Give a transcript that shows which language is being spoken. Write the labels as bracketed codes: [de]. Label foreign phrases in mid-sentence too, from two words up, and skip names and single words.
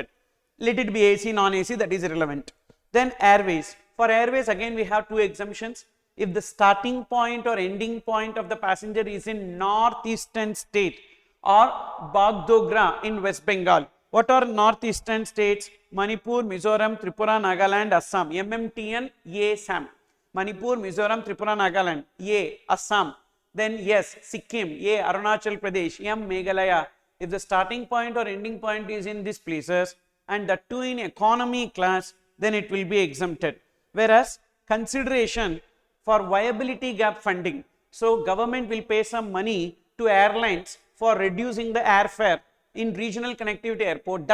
[en] Let it be AC, non-AC, that is irrelevant. Then airways. For airways again we have two exemptions. If the starting point or ending point of the passenger is in northeastern state or Bagdogra in West Bengal. What are northeastern states? Manipur, Mizoram, Tripura, Nagaland, Assam. MMTN, ASAM. Manipur, Mizoram, Tripura, Nagaland. A, Assam. Then yes, Sikkim. A, Arunachal Pradesh. M, Meghalaya. If the starting point or ending point is in these places and that too in economy class, then it will be exempted. Whereas consideration for viability gap funding. So government will pay some money to airlines for reducing the airfare in regional connectivity airport.